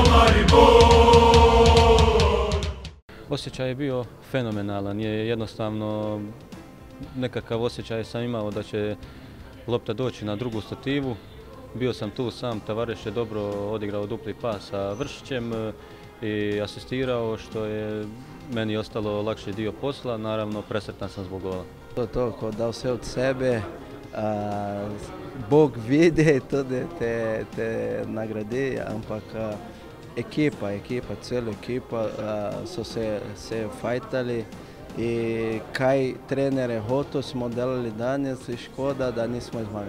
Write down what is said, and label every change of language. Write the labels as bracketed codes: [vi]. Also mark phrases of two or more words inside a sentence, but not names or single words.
[hr] Osjećaj je bio fenomenalan, je jednostavno nekakav osjećaj sam imao da će lopta doći na drugu stativu. Bio sam tu sam, Tavares je dobro odigrao dupli pas sa Vršićem i asistirao, što je meni ostalo lakši dio posla, naravno presretan sam zbog gola. To, [sl] ko dal vse od sebe, Bog vidi, tudi te nagradi, ampak ekipa, cela ekipa so se fajtali i kaj trenere hotel smo delali danes i škoda da nismo zmagali.